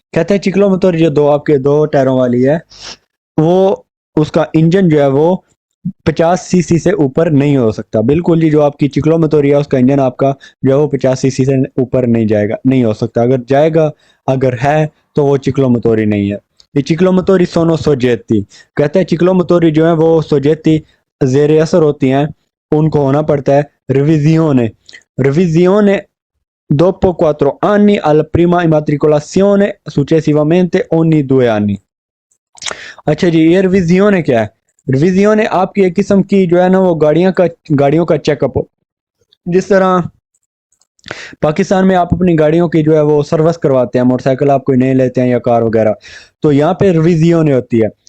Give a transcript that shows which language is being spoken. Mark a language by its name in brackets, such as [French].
[Hindi] कहते हैं चिकलो मतोरी जो 2 टायरों वाली है, वो उसका इंजन जो है वो 50 सीसी से ऊपर नहीं हो सकता, बिल्कुल जी। जो आपकी चिक्लोमोटोरी है उसका इंजन आपका जो है वो 50 सीसी से ऊपर नहीं जाएगा, नहीं हो सकता। अगर जाएगा, अगर है, तो वो चिक्लोमोटोरी नहीं है। ये चिक्लोमोटोरी सोनो सोजेती, कहते हैं चिक्लोमोटोरी जो है वो सोजेती जेर असर होती हैं, उनको होना पड़ता है [Italian] revisione dopo 4 anni alla prima immatricolazione successivamente ogni 2 anni। [Hindi] अच्छा जी, ये रिविजियोन क्या है? रिविजियोन आपकी एक किस्म की जो है ना वो गाड़ियों का चेकअप हो। जिस तरह पाकिस्तान में आप अपनी गाड़ियों की जो है वो सर्विस करवाते हैं, मोटरसाइकिल आप कोई नए लेते हैं या कार वगैरह, तो यहाँ पे रिविजियोन होती है।